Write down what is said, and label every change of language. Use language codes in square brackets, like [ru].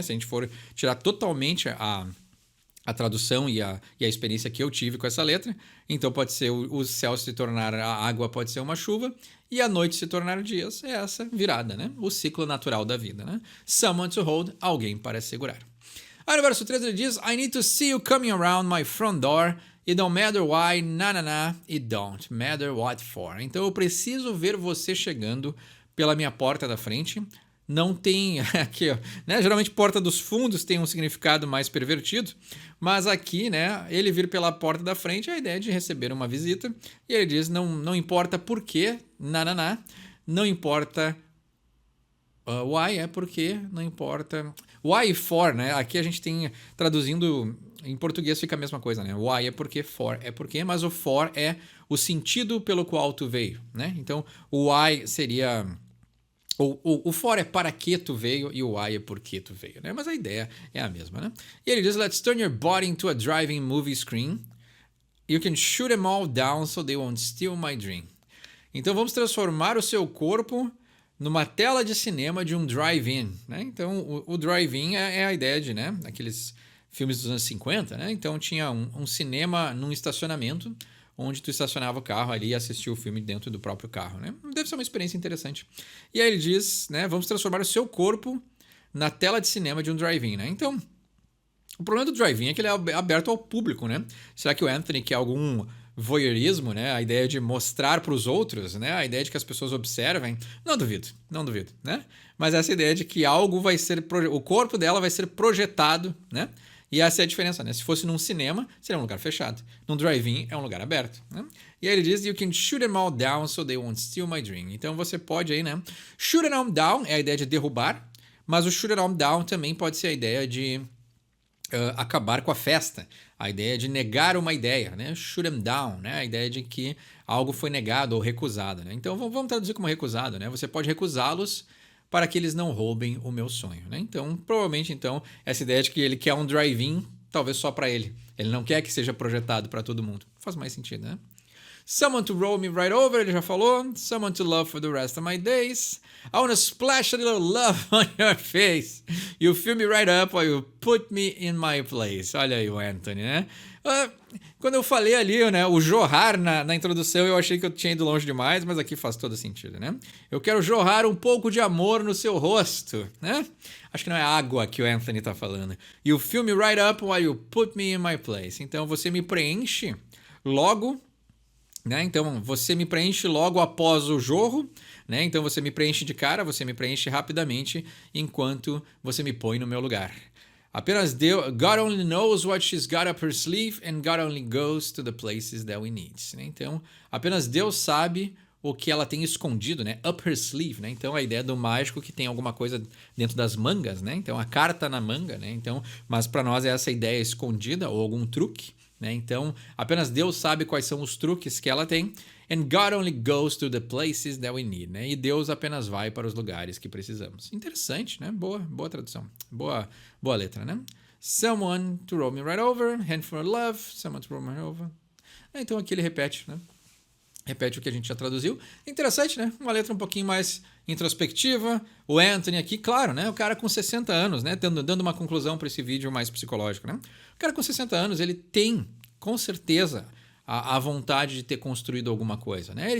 [pt] Se a gente for tirar totalmente a tradução e a experiência que eu tive com essa letra. Então pode ser o céu se tornar a água, pode ser uma chuva, e a noite se tornar dias. É essa virada, né? O ciclo natural da vida, né? [en] Someone to hold, [pt] alguém para segurar. Aí no verso 3 ele diz: [en] I need to see you coming around my front door. It don't matter why, it don't matter what for. [pt] Então eu preciso ver você chegando pela minha porta da frente. Não tem aqui, ó, né? Geralmente porta dos fundos tem um significado mais pervertido, mas aqui, né, ele vir pela porta da frente é a ideia de receber uma visita. E ele diz: não importa por quê, não importa why, é porque, não importa. Why e for, né? Aqui a gente tem, traduzindo em português fica a mesma coisa, né? Why é porque, for é porque, mas o for é o sentido pelo qual tu veio, né? Então o why seria... O for é para que tu veio e o why é por que tu veio, né? Mas a ideia é a mesma, né? E ele diz: [en] Let's turn your body into a driving movie screen. You can shoot them all down so they won't steal my dream. [pt] Então vamos transformar o seu corpo numa tela de cinema de um drive-in, né? Então o drive-in é a ideia de, né, aqueles filmes dos anos 50, né? Então tinha um cinema num estacionamento onde tu estacionava o carro ali e assistia o filme dentro do próprio carro, né? Deve ser uma experiência interessante. E aí ele diz, né, vamos transformar o seu corpo na tela de cinema de um drive-in, né? Então, o problema do drive-in é que ele é aberto ao público, né? Será que o Anthony quer algum voyeurismo, né? A ideia de mostrar para os outros, né? A ideia de que as pessoas observem? Não duvido, né? Mas essa ideia de que algo vai ser... O corpo dela vai ser projetado, né? E essa é a diferença, né? Se fosse num cinema, seria um lugar fechado. Num drive-in é um lugar aberto, né? E aí ele diz: [en] You can shoot them all down so they won't steal my dream. [pt] Então você pode aí, né? Shoot them down é a ideia de derrubar, mas o shoot them down também pode ser a ideia de acabar com a festa. A ideia de negar uma ideia, né? Shoot them down, né? A ideia de que algo foi negado ou recusado, né? Então vamos traduzir como recusado, né? Você pode recusá-los para que eles não roubem o meu sonho, né? Então, provavelmente, então, essa ideia de que ele quer um drive-in, talvez só para ele. Ele não quer que seja projetado para todo mundo. Faz mais sentido, né? [en] Someone to roll me right over, [pt] ele já falou. [en] Someone to love for the rest of my days. I wanna splash a little love on your face. You fill me right up or you put me in my place. [pt] Olha aí o Anthony, né? Quando eu falei ali, né, o jorrar na introdução, eu achei que eu tinha ido longe demais, mas aqui faz todo sentido, né? Eu quero jorrar um pouco de amor no seu rosto, né? Acho que não é água que o Anthony tá falando. [en] You fill me right up while you put me in my place. [pt] Então você me preenche logo, né? Então você me preenche logo após o jorro, né? Então você me preenche de cara, você me preenche rapidamente enquanto você me põe no meu lugar. Apenas Deus, [en] God only knows what she's got up her sleeve and God only goes to the places that we need. [pt] Né? Então, apenas Deus sabe o que ela tem escondido, né? [en] Up her sleeve, [pt] né? Então, a ideia do mágico que tem alguma coisa dentro das mangas, né? Então, a carta na manga, né? Então, mas para nós é essa ideia escondida ou algum truque, né? Então, apenas Deus sabe quais são os truques que ela tem. [en] And God only goes to the places that we need, né? [pt] E Deus apenas vai para os lugares que precisamos. Interessante, né? Boa tradução. Boa letra, né? [en] Someone to roll me right over, handful of love, someone to roll me right over. [pt] Então aqui ele repete, né? Repete o que a gente já traduziu. Interessante, né? Uma letra um pouquinho mais introspectiva. O Anthony aqui, claro, né? O cara com 60 anos, né? Dando uma conclusão para esse vídeo mais psicológico, né? O cara com 60 anos, ele tem, com certeza, a vontade de ter construído alguma coisa, né?